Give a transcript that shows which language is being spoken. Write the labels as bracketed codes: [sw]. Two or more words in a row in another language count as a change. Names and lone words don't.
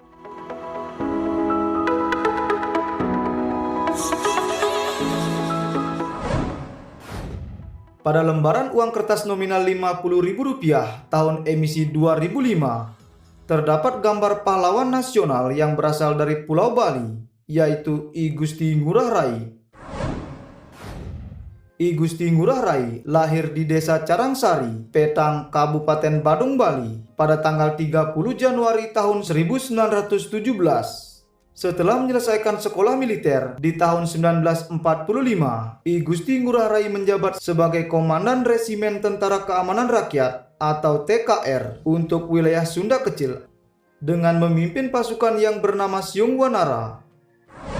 [id] Pada lembaran uang kertas nominal Rp50.000 tahun emisi 2005, terdapat gambar pahlawan nasional yang berasal dari Pulau Bali, yaitu I Gusti Ngurah Rai. I Gusti Ngurah Rai lahir di Desa Carangsari, Petang, Kabupaten Badung, Bali pada tanggal 30 Januari tahun 1917. Setelah menyelesaikan sekolah militer di tahun 1945, I Gusti Ngurah Rai menjabat sebagai Komandan Resimen Tentara Keamanan Rakyat atau TKR untuk wilayah Sunda Kecil dengan memimpin pasukan yang bernama Siung Wanara.